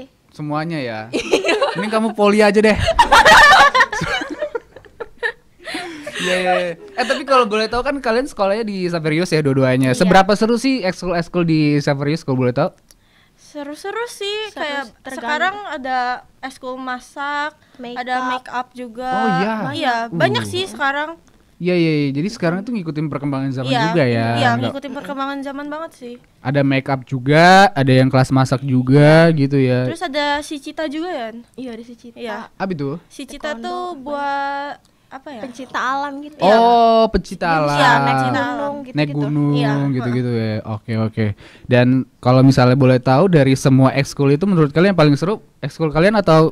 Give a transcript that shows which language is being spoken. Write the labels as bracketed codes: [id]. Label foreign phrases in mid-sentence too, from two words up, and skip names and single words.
[id] Semuanya ya. Ini kamu poli aja deh. Iya. Tapi kalau boleh tahu kan kalian sekolahnya di Xaverius ya dua-duanya. Iya. Seberapa seru sih ekskul di Xaverius kalau boleh tahu? Seru-seru sih, Seru, kayak tergantung. sekarang ada ekskul masak, ada [en] make up [id] juga. Oh, iya. Iya, banyak sih sekarang. Iya. Jadi sekarang tuh ngikutin perkembangan zaman Iya, juga ya. Iya, Nggak- ngikutin perkembangan zaman banget sih. Ada [en] make up [id] juga, ada yang kelas masak juga gitu ya. Terus ada si Cita juga ya. Iya di Cicita. Iya. Apa itu? Si Cita Taekwondo, tuh buat apa ya? Pencipta alam gitu. Oh, pencipta alam. Iya, naik gunung gitu. Naik gunung Iya, gitu-gitu ya. Oke. Dan kalau misalnya boleh tahu dari semua ekskul itu menurut kalian yang paling seru ekskul kalian atau